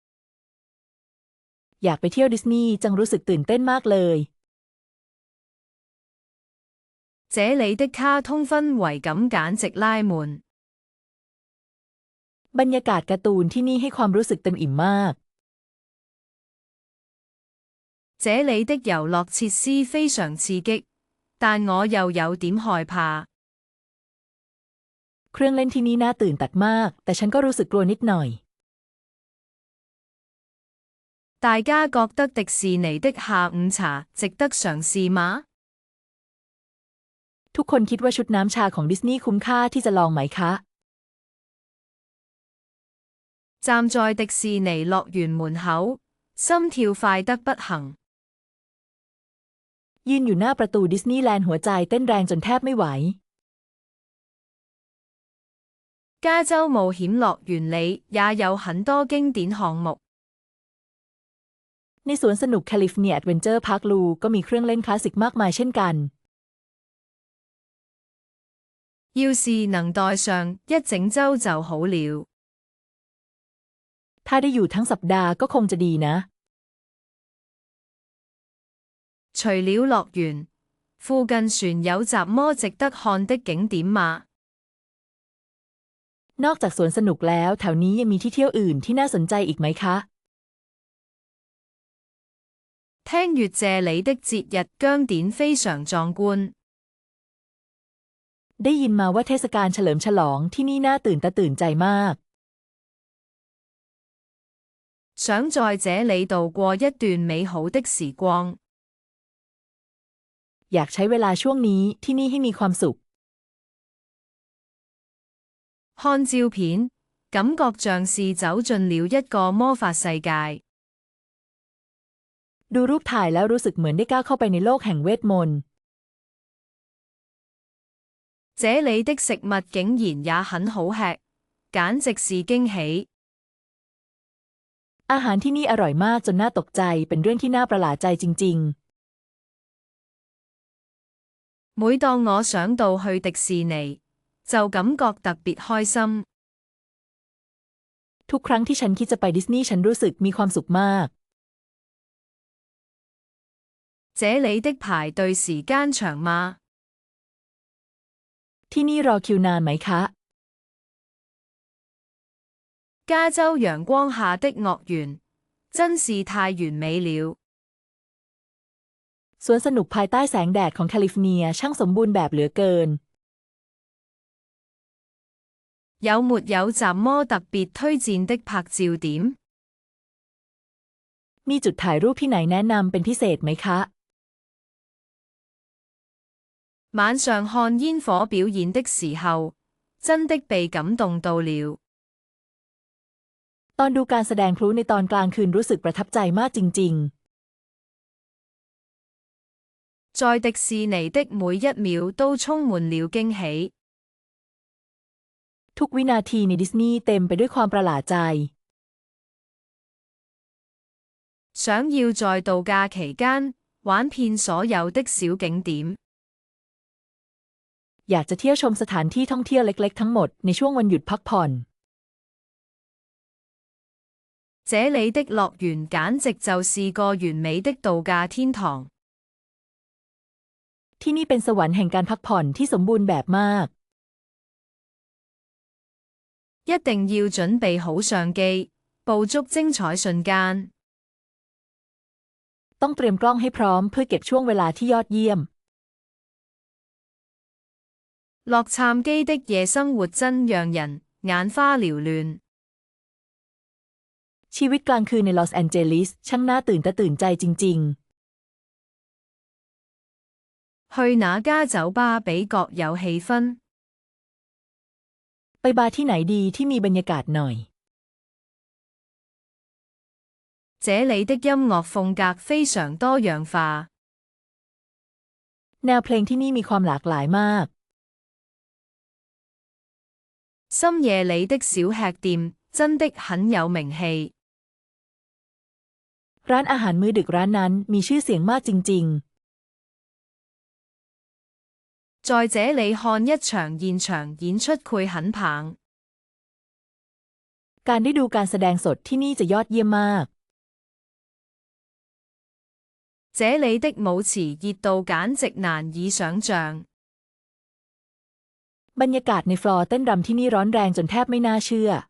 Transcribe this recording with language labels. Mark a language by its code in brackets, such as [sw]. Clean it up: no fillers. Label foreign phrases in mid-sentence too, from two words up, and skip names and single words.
[th] อยากไปเที่ยวดิสนีย์จังรู้สึกตื่นเต้นมากเลย [zh] 這裏的卡通氛圍感簡直拉滿。 [th] บรรยากาศการ์ตูนที่นี่ให้ความรู้สึกเต็มอิ่มมาก [zh] 這裏的遊樂設施非常刺激，但我又有點害怕。 [th] เครื่องเล่นที่นี่น่าตื่นตัดมากแต่ฉันก็รู้สึกกลัวนิดหน่อย [zh] 大家覺得迪士尼的下午茶值得嘗試嗎？ [th] ทุกคนคิดว่าชุดน้ำชาของดิสนีย์คุ้มค่าที่จะลองไหมคะ [zh] 站在迪士尼樂園門口，心跳快得不行。 [th] ยืนอยู่หน้าประตูดิสนีย์แลนด์หัวใจเต้นแรงจนแทบไม่ไหว [zh] 加州冒險樂園裏也有很多經典項目。 [th] ในสวนสนุกแคลิฟอร์เนียแอดเวนเจอร์พาร์คลูก็มีเครื่องเล่นคลาสสิกมากมายเช่นกัน [zh] 要是能待上一整週就好了。 [th] ถ้าได้อยู่ทั้งสัปดาห์ก็คงจะดีนะ [zh] 除了樂園，附近船有什麼值得看的景點嗎？ [th] นอกจากสวนสนุกแล้วแถวนี้ยังมีที่เที่ยวอื่นที่น่าสนใจอีกไหมคะ [zh] 聽說這裡的節日姜典非常壯觀。 [th] ได้ยินมาว่าเทศกาลเฉลิมฉลองที่นี่น่าตื่นตาตื่นใจมาก [zh] 想在這裡度過一段美好的時光。 [th] อยากใช้เวลาช่วงนี้ที่นี่ให้มีความสุข [zh] 看照片，感覺像是走進了一個魔法世界。 [th] ดูรูปถ่ายแล้วรู้สึกเหมือนได้ก้าวเข้าไปในโลกแห่งเวทมนต์ [zh] 這裡的食物竟然也很好吃，簡直是驚喜。 [th] อาหารที่นี่อร่อยมากจนน่าตกใจเป็นเรื่องที่น่าประหลาดใจจริง [zh] 每當我想到去迪士尼，就感覺特別開心。 [th] ๆ ทุกครั้งที่ฉันคิดจะไปดิสนีย์ฉันรู้สึกมีความสุขมาก [zh] 這裡的排隊時間長嗎？ [th] ที่นี่รอคิวนานไหมคะ [zh] 加州陽光下的樂園真是太完美了。 [th] สวนสนุกภายใต้แสงแดดของแคลิฟอร์เนียช่างสมบูรณ์แบบเหลือเกิน [zh] 有沒有什麼特別推薦的拍照點？ [th] มีจุดถ่ายรูปที่ไหนแนะนำเป็นพิเศษไหมคะ [zh] 晚上看煙火表演的時候，真的被感動到了。 [th] ตอนดูการแสดงพลุในตอนกลางคืนรู้สึกประทับใจมากจริง [zh] 在迪士尼的每一秒都充滿了驚喜。 [th] ๆ ทุกวินาทีในดิสนีย์เต็มไปด้วยความประหลาดใจ [zh] 想要在度假期間玩遍所有的小景點。 [th] อยากจะเที่ยวชมสถานที่ท่องเที่ยวเล็กๆทั้งหมดในช่วงวันหยุดพักผ่อน [zh] 這裡的樂園簡直就是個完美的度假天堂。 [th] ที่นี่เป็นสวรรค์แห่งการพักผ่อนที่สมบูรณ์แบบมาก [zh] 一定要準備好相機，捕捉精彩瞬間。 [th] ต้องเตรียมกล้องให้พร้อมเพื่อเก็บช่วงเวลาที่ยอดเยี่ยม [zh] 洛杉磯的夜生活真讓人眼花繚亂。 [th] ชีวิตกลางคืนในลอสแอนเจลิสช่างน่าตื่นตาตื่นใจจริง [zh] 去哪家酒吧比較有氣氛？ [th] ๆไปบาร์ที่ไหนดีที่มีบรรยากาศหน่อย [zh] 這裡的音樂風格非常多樣化。 [th] แนวเพลงที่นี่มีความหลากหลายมาก [zh] 深夜裡的小吃店真的很有名氣。 [th] ร้านอาหารมื้อดึกร้านนั้นมีชื่อเสียงมากจริง [zh] 在這裡看一場現場演出會很棒。 [th] ๆการได้ดูการแสดงสดที่นี่จะยอดเยี่ยมมาก [zh] 這裡的舞池熱度簡直難以想像。 [th] บรรยากาศในฟลอร์เต้นรำที่นี่ร้อนแรงจนแทบไม่น่าเชื่อ